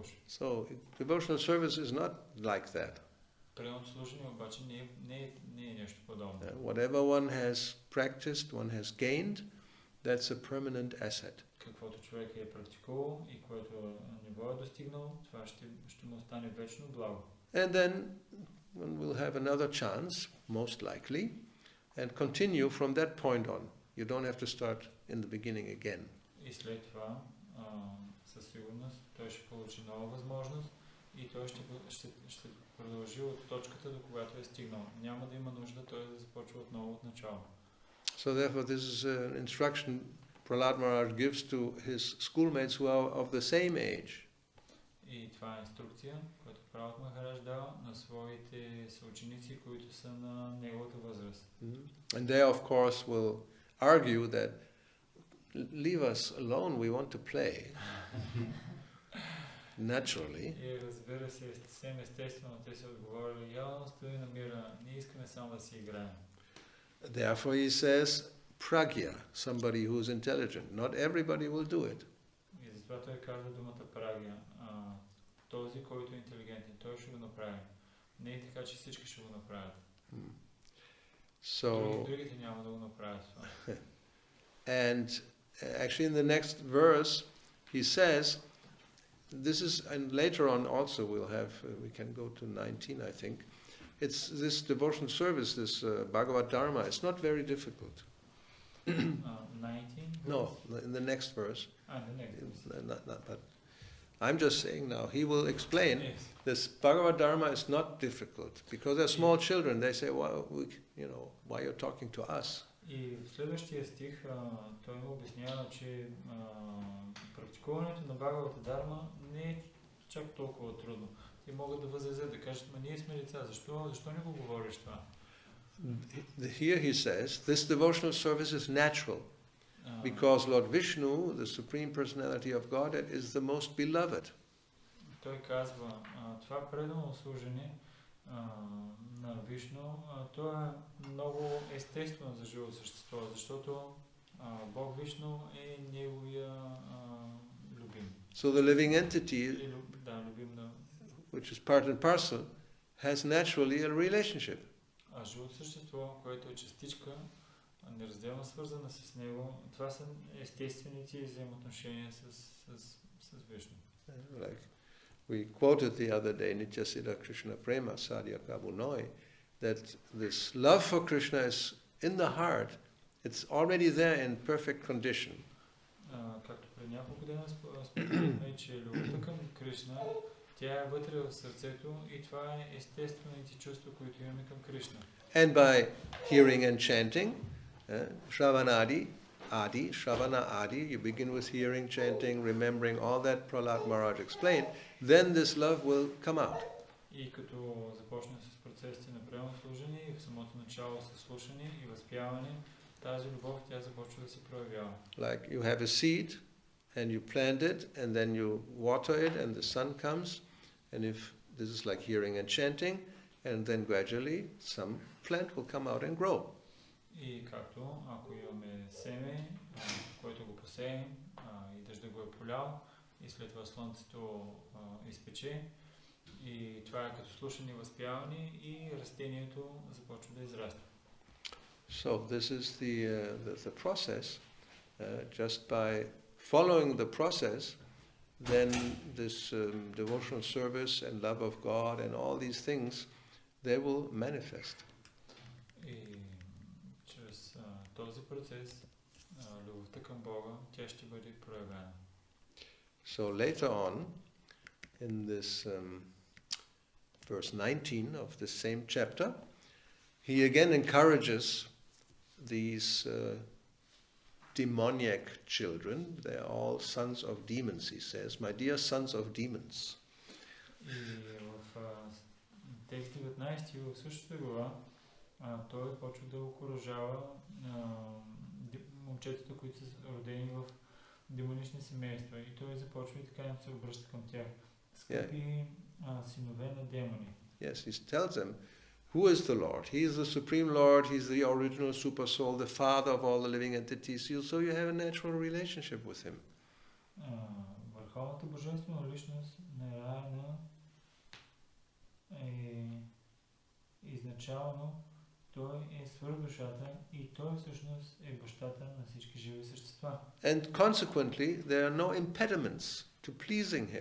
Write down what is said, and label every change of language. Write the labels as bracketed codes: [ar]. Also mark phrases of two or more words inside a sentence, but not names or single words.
[en] So devotional service is not like that. [bg] Преданото служение обаче не е нещо подобно. [en] Whatever one has practiced, one has gained, that's a permanent asset. [bg] Каквото човек е практикувал и което ниво е достигнал, това ще му остане вечно благо. [en] And then one will have another chance, most likely, and continue from that point on. You don't have to start in the beginning again. [bg] И след това, със сигурност, той ще получи нова възможност и той ще продължи от точката, до когато е стигнал. Няма да има нужда той да започва отново от начало. [en] So therefore this is an instruction Prahlad Maharaj gives to his schoolmates who are of the same age. [bg] И това е инструкция, която Прабхупада Махарадж дава на своите съученици, които са на неговата възраст. [en] And they of course will argue that leave us alone, we want to play. Naturally. [bg] И разбира се, съвсем естествено те са отговорили, явно стои на мира, ние искаме само да си играем. [en] Therefore he says, pragya, somebody who is intelligent. Not everybody will do it. [bg] И затова той казва думата прагия. Този, който е интелигентен, той ще го направи. Не е така, че всички ще го направят. Другите няма да го направят това. [en] And actually in the next verse he says, this is, and later on also we'll have, we can go to 19 I think, it's this devotional service, this Bhagavad Dharma, it's not very difficult. 19? No, in the next verse. The next verse. But I'm just saying now, he will explain, Yes. this Bhagavad Dharma is not difficult, because they're small children, they say, well, why you're talking to us? [bg] И в следващия стих той му обяснява, че практикуването на Бхагавата Дарма не е чак толкова трудно. Те могат да възразят, да кажат, ние сме деца, защо не го говориш това? [en] Here he says, this devotional service is natural, because Lord Vishnu, the Supreme Personality of Godhead, is the most beloved. [bg] Той казва, това предано служене на Вишну, то е много естествено за живо същество, защото Бог Вишну е неговия любим. [en] So the living entity, which is part and parcel, has naturally a relationship. [bg] А живото същество, което е частичка, неразделно свързана с него, това са естествените взаимоотношения с Вишну. [en] Like we quoted the other day, [bn] নিত্যসিদ্ধ কৃষ্ণ প্রেম সাধ্য কভু নয়, [en] that this love for Krishna is in the heart, it's already there in perfect condition. [bg] Както пред няколко дена споменахме, че любовта към Кришна, тя е вътре в сърцето и това е естествените чувства, които имаме към Кришна. [en] And by hearing and chanting, [sa] श्रवण आदि, [en] you begin with hearing, chanting, remembering all that Prahlad Maharaj explained, then this love will come out. [bg] И като започнем с процесите на приемно служение и в самото начало с слушане и възпяване, тази любов тя започва да се проявява. [en] Like you have a seed and you plant it and then you water it and the sun comes, and if this is like hearing and chanting, and then gradually some plant will come out and grow. [bg] И както ако имаме семе, който го посеем и дъжда го е полял и след това слънцето изпече, и това е като слушане и възпяване и растението започва да израства. [en] So this is the process. Just by following the process, then this devotional service and love of God and all these things, they will manifest. [bg] И чрез този процес, любовта към Бога, тя ще бъде проявена. [en] So later on, in this verse 19 of the same chapter, he again encourages these demoniac children. They are all sons of demons, he says. My dear sons of demons. [bg] И в текст 19 в същата глава той почва да окуражава момчетата, които са родени в демонични семейства. И той започва и така да се обръща към тях. Скъпи синове на демони. [en] Yes, he tells them, who is the Lord? He is the Supreme Lord, he is the original super soul, the father of all the living entities, so you have a natural relationship with him. [bg] Върховната божествена личност наравна е изначално той е свръхдушата и той всъщност е бащата на всички живи същества. [en] And consequently, there are no impediments to pleasing him.